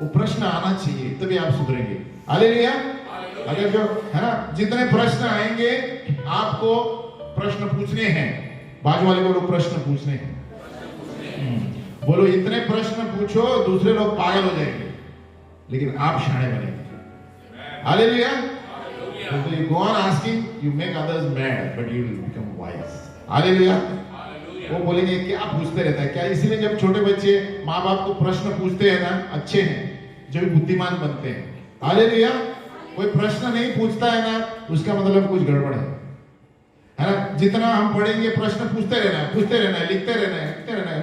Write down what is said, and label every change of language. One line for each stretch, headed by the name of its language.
Hindi: वो प्रश्न आना चाहिए, तभी आप सुधरेंगे। हालेलुया। अगर जो है ना, जितने प्रश्न आएंगे, आपको प्रश्न पूछने हैं, बाजू वाले को प्रश्न पूछने हैं। बोलो इतने प्रश्न पूछो, दूसरे लोग पागल हो जाएंगे, लेकिन आप शाणे बनेंगे। Hallelujah.
English: So you go on asking, you make others mad, but you will become wise.
Hindi: Hallelujah. वो बोलेंगे क्या पूछते रहता है क्या। इसलिए जब छोटे बच्चे माँ बाप को प्रश्न पूछते हैं ना, अच्छे हैं, जो भी बुद्धिमान बनते हैं। हालेलुया। कोई प्रश्न नहीं पूछता है ना, उसका मतलब कुछ गड़बड़ है ना। जितना हम पढ़ेंगे, प्रश्न पूछते रहना है, पूछते रहना है, लिखते रहना है, लिखते रहना है।